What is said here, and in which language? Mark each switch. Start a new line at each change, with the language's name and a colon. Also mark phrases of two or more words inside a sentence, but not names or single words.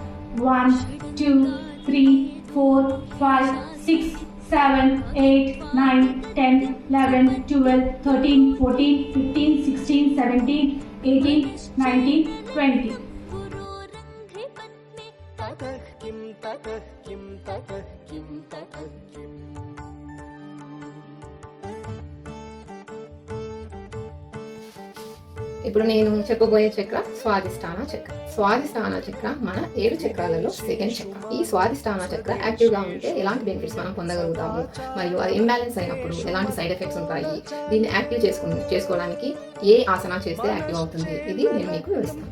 Telugu: 1 2 3 4 5 6 7 8 9 10 11 12 13 14 15 16 17 18, 19, 20.
Sanskrit: ततः किं ततः किं ततः किं ततः किम्
Telugu: ఇప్పుడు నేను చెప్పబోయే చక్ర స్వాదిష్టాన చక్ర. స్వాదిష్టాన చక్ర మన 7 చక్రాలలో సెకండ్ చక్ర. ఈ స్వాదిష్టాన చక్ర యాక్టివ్ గా ఉంటే ఎలాంటి బెనిఫిట్స్ మనం పొందగలుగుతాము, మరియు అది ఇంబ్యాలెన్స్ అయినప్పుడు ఎలాంటి
English: side effects
Telugu: ఉంటాయి, దీన్ని యాక్టివ్ చేసుకోవడానికి ఏ ఆసన చేస్తే యాక్టివ్ అవుతుంది, ఇది నేను మీకు వివరిస్తాను.